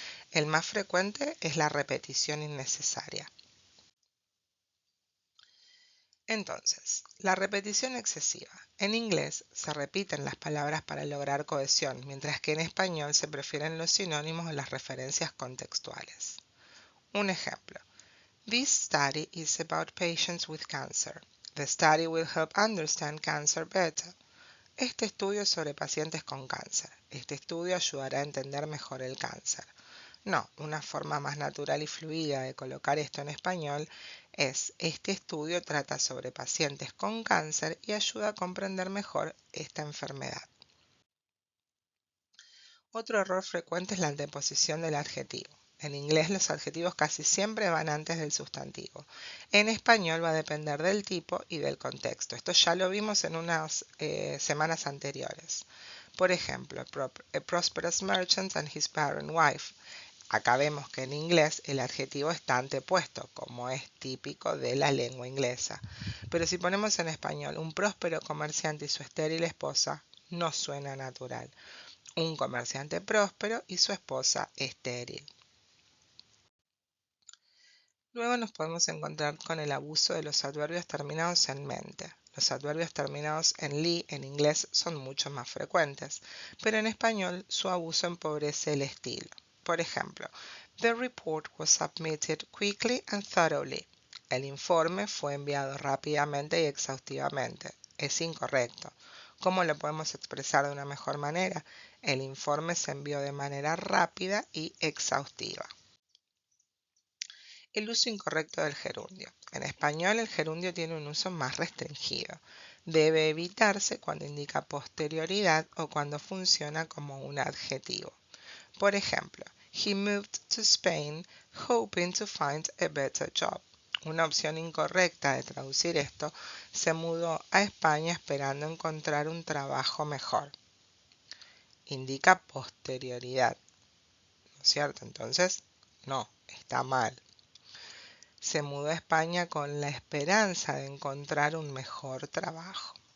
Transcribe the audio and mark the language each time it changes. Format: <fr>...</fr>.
<es>El más frecuente es la repetición innecesaria. Entonces, la repetición excesiva. En inglés se repiten las palabras para lograr cohesión, mientras que en español se prefieren los sinónimos o las referencias contextuales. Un ejemplo.</es> <en>This study is about patients with cancer. The study will help understand cancer better.</en> <es>Este estudio es sobre pacientes con cáncer. Este estudio ayudará a entender mejor el cáncer. No, una forma más natural y fluida de colocar esto en español es: este estudio trata sobre pacientes con cáncer y ayuda a comprender mejor esta enfermedad. Otro error frecuente es la anteposición del adjetivo. En inglés los adjetivos casi siempre van antes del sustantivo. En español va a depender del tipo y del contexto. Esto ya lo vimos en unas semanas anteriores. Por ejemplo,</es> <en>a prosperous merchant and his barren wife.</en> <es>Acá vemos que en inglés el adjetivo está antepuesto, como es típico de la lengua inglesa. Pero si ponemos en español un próspero comerciante y su estéril esposa, no suena natural. Un comerciante próspero y su esposa estéril. Luego nos podemos encontrar con el abuso de los adverbios terminados en mente. Los adverbios terminados en li en inglés son mucho más frecuentes, pero en español su abuso empobrece el estilo. Por ejemplo,</es> <en>the report was submitted quickly and thoroughly.</en> <es>El informe fue enviado rápidamente y exhaustivamente. Es incorrecto. ¿Cómo lo podemos expresar de una mejor manera? El informe se envió de manera rápida y exhaustiva. El uso incorrecto del gerundio. En español el gerundio tiene un uso más restringido. Debe evitarse cuando indica posterioridad o cuando funciona como un adjetivo. Por ejemplo,</es> <en>he moved to Spain hoping to find a better job.</en> <es>Una opción incorrecta de traducir esto: se mudó a España esperando encontrar un trabajo mejor. Indica posterioridad, ¿no es cierto? Entonces, no, está mal. Se mudó a España con la esperanza de encontrar un mejor trabajo.</es>